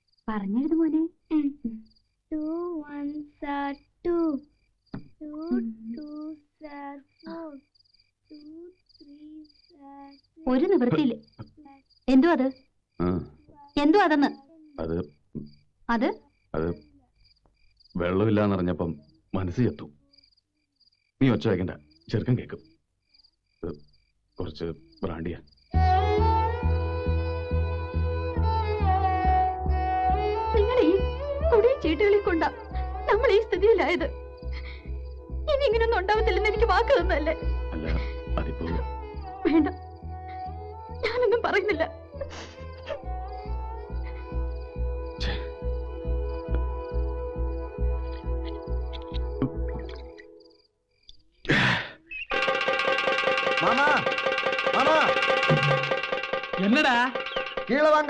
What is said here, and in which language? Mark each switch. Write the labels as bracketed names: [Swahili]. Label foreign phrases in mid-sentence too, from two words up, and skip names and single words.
[Malayalam] പറഞ്ഞിരുന്നു മോനെ. [English] 2 1s are 2. 2 2s are 4. 2 3s are 6. [Malayalam] ഒരു നിവൃത്തിയില്ല. എന്തോ അത്? ആ, എന്തോ അതെന്ന്? അത് അത് അത് വെള്ളമില്ലാന്നറിഞ്ഞപ്പം മനസ്സ് ചത്തു. നീ ഒച്ച വയ്ക്കണ്ട, ചെറുക്കൻ കേൾക്കും. ഇത് കുറച്ച് ബ്രാണ്ടിയാ. നിങ്ങളെ ഈ കൊടിയ ചീട്ടുകളിൽ കൊണ്ടാ നമ്മൾ ഈ സ്ഥിതിയിലായത്. ഇനി ഇങ്ങനൊന്നും ഉണ്ടാവത്തില്ലെന്ന് എനിക്ക് വാക്ക് തന്നല്ലേ? അല്ല, അതിപ്പോ വേണ്ട, ഞാനൊന്നും പറയുന്നില്ല. [Tamil] மாமா மாமா என்னடா? கீழே வாங்க.